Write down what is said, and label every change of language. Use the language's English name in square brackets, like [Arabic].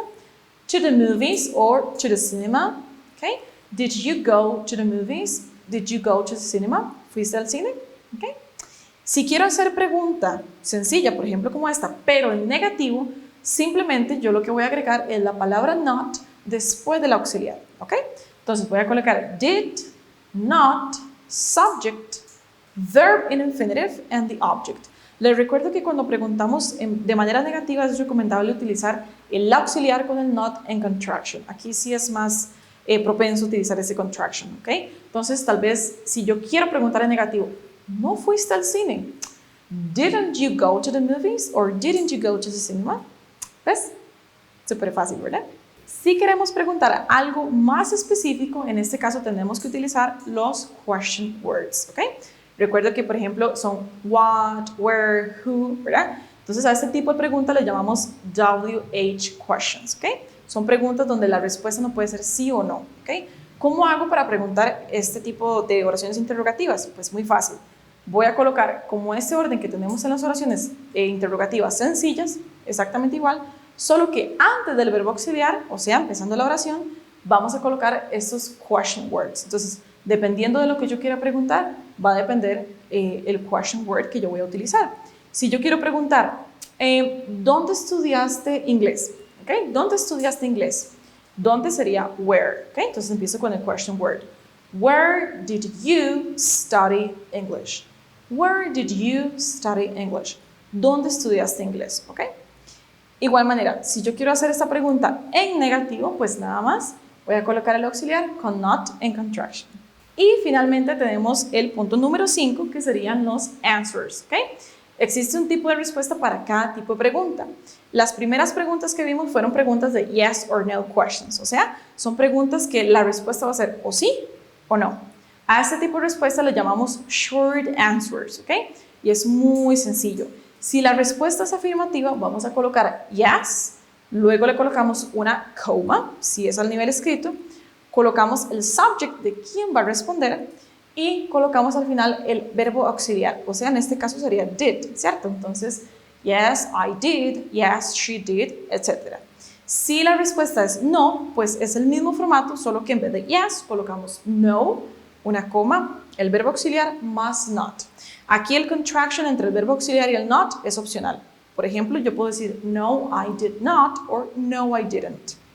[English] To the movies or to the cinema, ¿ok? Did you go to the movies? Did you go to the cinema? [Spanish] ¿Fuiste al cine? [English] ¿Ok? [Spanish] Si quiero hacer pregunta sencilla, por ejemplo como esta, pero en negativo, simplemente yo lo que voy a agregar es la palabra not después del auxiliar, ¿ok? Entonces voy a colocar [English] did, not, subject, verb in infinitive and the object. [Spanish] Les recuerdo que cuando preguntamos de manera negativa es recomendable utilizar el auxiliar con el not en contraction. Aquí sí es más propenso a utilizar ese contraction, ¿ok? Entonces tal vez si yo quiero preguntar en negativo, ¿no fuiste al cine? [English] Didn't you go to the movies or didn't you go to the cinema? [Spanish] ¿Ves? Súper fácil, ¿verdad? Si queremos preguntar algo más específico, en este caso tenemos que utilizar los question words, ¿ok? Recuerdo que, por ejemplo, son what, where, who, ¿verdad? Entonces, a este tipo de preguntas le llamamos WH questions, ¿ok? Son preguntas donde la respuesta no puede ser sí o no, ¿ok? ¿Cómo hago para preguntar este tipo de oraciones interrogativas? Pues muy fácil. Voy a colocar como este orden que tenemos en las oraciones interrogativas sencillas, exactamente igual, solo que antes del verbo auxiliar, o sea, empezando la oración, vamos a colocar estos question words. Entonces, dependiendo de lo que yo quiera preguntar, va a depender el question word que yo voy a utilizar. Si yo quiero preguntar, ¿dónde estudiaste inglés? ¿Okay? ¿Dónde estudiaste inglés? ¿Dónde sería where? ¿Okay? Entonces empiezo con el question word. [English] Where did you study English? Where did you study English? [Spanish] ¿Dónde estudiaste inglés? ¿Okay? Igual manera, si yo quiero hacer esta pregunta en negativo, pues nada más voy a colocar el auxiliar con not en contraction. Y finalmente tenemos el punto número 5, que serían los answers, ¿ok? Existe un tipo de respuesta para cada tipo de pregunta. Las primeras preguntas que vimos fueron preguntas de yes or no questions, o sea, son preguntas que la respuesta va a ser o sí o no. A este tipo de respuesta le llamamos short answers, ¿ok? Y es muy sencillo. Si la respuesta es afirmativa, vamos a colocar yes, luego le colocamos una coma, si es al nivel escrito, colocamos el subject de quién va a responder y colocamos al final el verbo auxiliar, o sea, en este caso sería did, ¿cierto? [English] Entonces, yes, I did, yes, she did, etc. [Spanish] Si la respuesta es no, pues es el mismo formato, solo que en vez de yes, colocamos no, una coma, el verbo auxiliar más not. Aquí el contraction entre el verbo auxiliar y el not es opcional. Por ejemplo, yo puedo decir [English] no, I did not, or no, I didn't.